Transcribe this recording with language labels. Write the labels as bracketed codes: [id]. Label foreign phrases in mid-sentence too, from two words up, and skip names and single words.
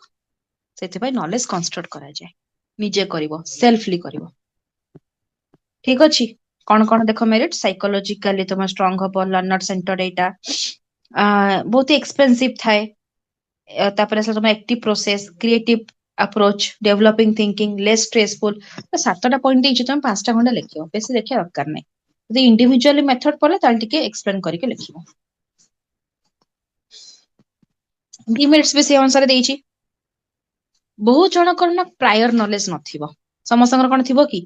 [or] ସେଥିପାଇଁ [en] knowledge construct [or] କରାଯାଏ, ନିଜେ କରିବ, ସେଲ୍ଫଲି କରିବ। ଠିକ ଅଛି, କଣ କଣ ଦେଖ ମେରିଟ? ସାଇକୋଲୋଜିକାଲି ତମେ ଷ୍ଟ୍ରଙ୍ଗ ହବ, [en] learner centre [or] ଏଇଟା ବହୁତ ଏକ୍ସପେନ୍ସିଭ ଥାଏ। ତାପରେ ଆସିଲା ତମ [en] active process, creative approach, developing thinking, less stressful. [or] ତ 7ଟା ପଏଣ୍ଟ ଦେଇଛି, ତମେ 5ଟା ଖଣ୍ଡେ ଲେଖିବ, ବେଶୀ ଲେଖିବା ଦରକାର ନାହିଁ। ଯଦି ଇଣ୍ଡିଭିଜୁଆଲି ମେଥଡ ପଡିଲେ ତାହେଲେ ଟିକେ ଏକ୍ସପ୍ଲେନ କରିକି ଲେଖିବ। ଡିମେରିଟ୍ସ ବି ସେ ଅନୁସାରେ ଦେଇଛି। ବହୁତ ଜଣଙ୍କର ନା [en] prior knowledge [or] ନଥିବ, ସମସ୍ତଙ୍କର କଣ ଥିବ କି?